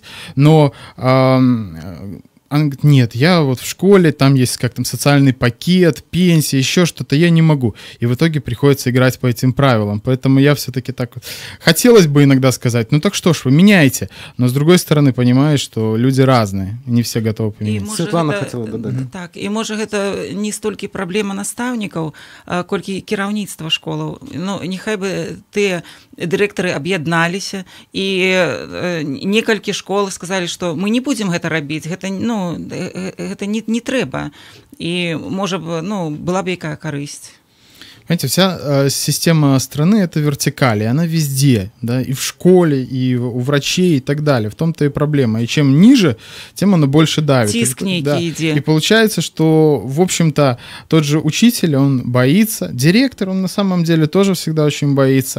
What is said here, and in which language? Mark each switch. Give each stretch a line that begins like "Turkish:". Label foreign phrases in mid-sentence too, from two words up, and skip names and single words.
Russian: Но она говорит, нет, я вот в школе, там есть как там социальный пакет, пенсия, еще что-то, я не могу. И в итоге приходится играть по этим правилам. Поэтому я все-таки так вот... Хотелось бы иногда сказать, ну так что ж, вы меняете. Но с другой стороны, понимаешь, что люди разные, не все готовы поменять. Светлана хотела додать.
Belarusian: Так, і можа гэта не столькі праблема настаўнікаў, колькі кіраўніцтва школаў. Ну, няхай бы тыя дырэктары аб'ядналіся і некалькі школ сказалі, што мы не будзем гэта рабіць, гэта, ну, гэта не трэба. І, можа б, ну, была б якая карысць.
Russian: Понимаете, вся система страны — это вертикаль, и она везде, да, и в школе, и у врачей, и так далее. В том-то и проблема. И чем ниже, тем оно больше давит. Тиск некий, да. иди. И получается, что, в общем-то, тот же учитель, он боится, директор, он на самом деле тоже всегда очень боится.